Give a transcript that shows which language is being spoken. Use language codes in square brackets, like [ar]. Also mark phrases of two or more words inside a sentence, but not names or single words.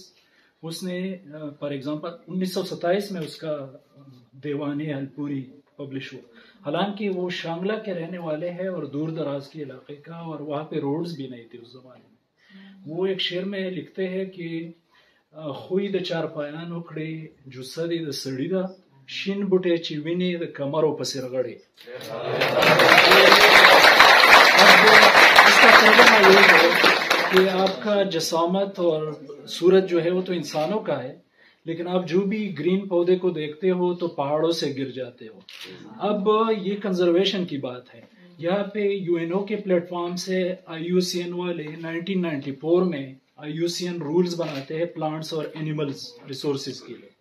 [ur] اس نے [en] for example [ur] 1927 میں اس کا دیوان الپوری پبلش ہوا, حالانکہ وہ شانگلہ کے رہنے والے ہیں اور دور دراز کے علاقے کا, اور وہاں پہ روڈز بھی نہیں تھے اس زمانے میں. وہ ایک شعر میں لکھتے ہیں کہ [ps] خوی د چارپایان وکړي جسدي د سړي ده شین بوټي چې ویني د کمرو په سر غړي. [ur] اس کا ترجمہ یہ ہے کہ آپ کا جسامت اور صورت جو ہے وہ تو انسانوں کا ہے، لیکن آپ جو بھی گرین پودے کو دیکھتے ہو تو پہاڑوں سے گر جاتے ہو. اب یہ کنزرویشن کی بات ہے. یہاں پہ UN کے پلیٹ فارم سے IUCN والے 1994 میں IUCN رولز بناتے ہیں پلانٹس اور [en] animals resources [ur] کے لیے.